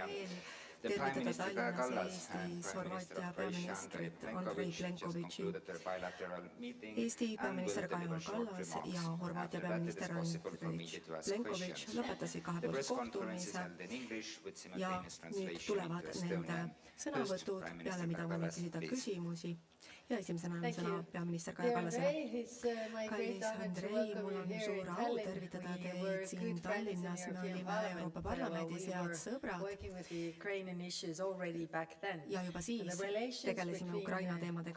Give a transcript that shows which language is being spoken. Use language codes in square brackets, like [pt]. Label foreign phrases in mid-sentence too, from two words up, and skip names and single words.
[en] The Prime Minister Kaja Kallas and Prime Minister of Croatia Andrej Plenković just concluded their bilateral meeting and will deliver short remarks. After that, it is possible for media to ask questions. The press conference is held in English with simultaneous translation into Estonian. First, Prime Minister Kaja Kallas, please. [et] Ja esimesena on sõna peaminister Kaja Kallasele. Kallis Andrej, mul on suur au tervitada teid siin Tallinnas. Me olime Euroopa Parlamendis head sõbrad ja juba siis tegelesime Ukraina teemadega.